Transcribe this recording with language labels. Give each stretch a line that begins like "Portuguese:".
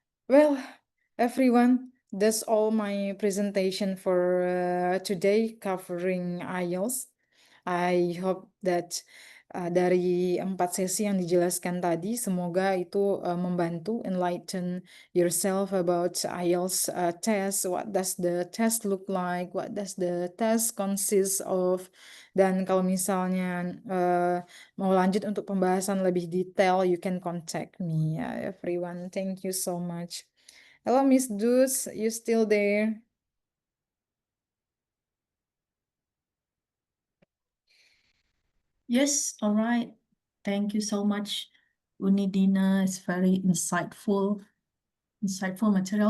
English: Well, everyone, that's all my presentation for today covering IELTS. I hope that
Indonesian: dari 4 sesi yang dijelaskan tadi, semoga itu membantu
English: enlighten yourself about IELTS test. What does the test look like? What does the test consist of?
Indonesian: Dan kalau misalnya mau lanjut untuk pembahasan lebih detail,
English: you can contact me. Everyone, thank you so much. Hello, Miss Dus, you still there? Yes, all right. Thank you so much, Unidina. It's very insightful material.